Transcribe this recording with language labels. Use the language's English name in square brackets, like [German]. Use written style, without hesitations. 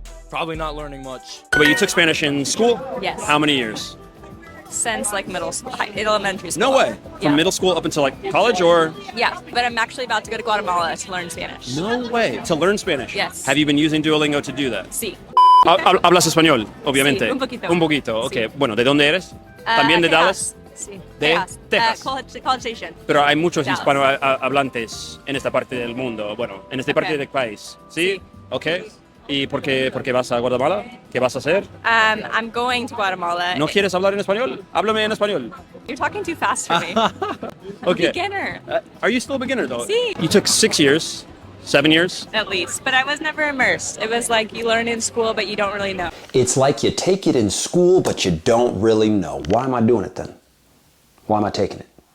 [English] Probably not learning much. But you took Spanish in school? Yes. How many years? Since like middle school, elementary school. No way. From Yeah. middle school up until like college or? Yeah, but I'm actually about to go to Guatemala to learn Spanish. No way. To learn Spanish? Yes. Have you been using Duolingo to do that? [Spanish] Sí. Hablas español, obviamente. Sí, un poquito. Un poquito, ok. Sí. Bueno, ¿de dónde eres? ¿También de Dallas? Sí. De Texas. College Station. Pero hay muchos Dallas. hispanohablantes en esta parte del mundo, bueno, en esta parte del país. ¿Sí? Sí. Ok. ¿Y por qué vas a Guatemala? ¿Qué vas a hacer? [English] I'm going to Guatemala. [Spanish] ¿No quieres hablar en español? Háblame en español. [English] You're talking too fast for me. Okay. Beginner, Are you still a beginner though? [Spanish] Sí. [English] You took 6 years, 7 years. at least. But I was never immersed. It was like you learn in school, but you don't really know. It's like you take it in school, but you don't really know. Why am I doing it then? Why am I taking it?